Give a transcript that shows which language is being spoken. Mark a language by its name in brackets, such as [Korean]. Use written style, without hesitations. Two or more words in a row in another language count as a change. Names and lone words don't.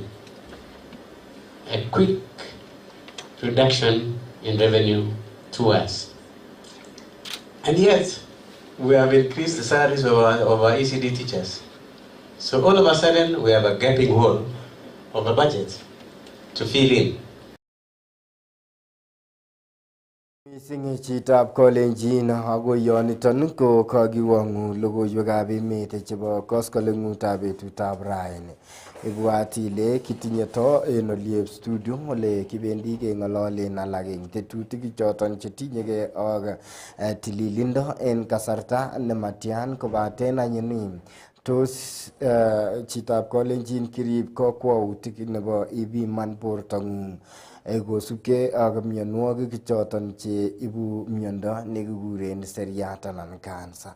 [English] A quick reduction in revenue to us. And yet, we have increased the salaries of our ECD teachers. So all of a sudden, we have a gaping hole of a budget to fill in. [Kalenjin] Missing chitab kolenjin ako yoniton ko kakiwangu logoiwekab emet chebo koskoleng'utab betutab raini. Ibwat ile kitinye to en oliep studio ole kibendi keng'ololen alak eng tetutik choton chetinyegei ak tililindo en kasarta nematian kobaten anyun tos chitab kolenjin kirib kokwautik nebo ibiman bortong'ung kosubkei ak mionwogik choton che ibu miondo nekikuren seriat anan cancer.